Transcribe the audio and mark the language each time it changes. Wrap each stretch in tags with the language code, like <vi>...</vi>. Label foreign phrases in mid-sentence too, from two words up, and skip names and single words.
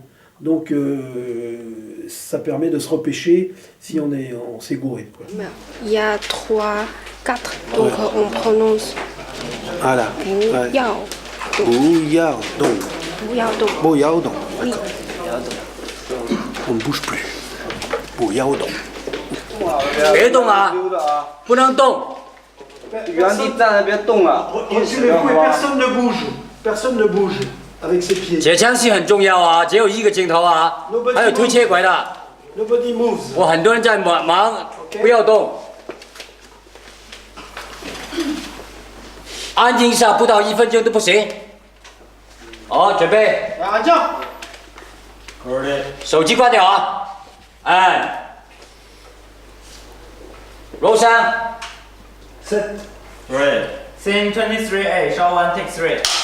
<fr>Donc ça permet de se repêcher si on s'est gouré. Il y a 3, 4, donc on prononce. Voilà. Bouillardon. Bouillardon. D'accord. On ne bouge plus. Bouillardon.</fr> <zh>别动啊！不能动。原地站着，别动啊！</zh> <fr>Personne ne bouge. Personne ne bouge avec ses pieds.</fr> <zh>解枪戏很重要啊，只有1个镜头啊，还有推切轨的。</zh> <en>Nobody moves.</en> <zh>我很多人在忙，不要动。安静下，不到1分钟都不行。好，准备。安静。手机关掉啊！ 按。roll 3。 7。</zh> <en>Right. Scene 23A. Shot 1, take 3.</en>